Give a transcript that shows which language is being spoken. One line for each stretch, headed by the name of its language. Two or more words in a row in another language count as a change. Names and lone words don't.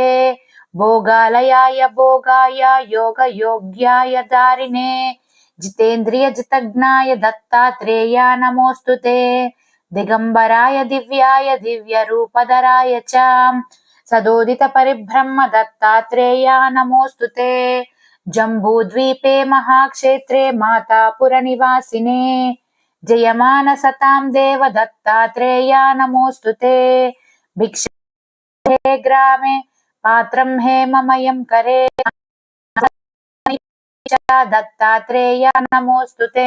Sanskrit: భోగాలయాయ భోగాయ యోగ యోగ్యాయ దారిణే జితేంద్రియ జితజ్ఞాయ దత్తాత్రేయ నమోస్తుతే. దిగంబరాయ దివ్యాయ దివ్య రూపధరాయ చ సదోదిత పరిబ్రహ్మ దత్తాత్రేయ నమోస్తుతే. जम्बूद्वीपे महाक्षेत्रे मातापुरनिवासिने जयमानसतां देवदत्तात्रेया नमोऽस्तु ते। भिक्षे ग्रामे पात्रं हेममयं करे दत्तात्रेया नमोऽस्तु ते।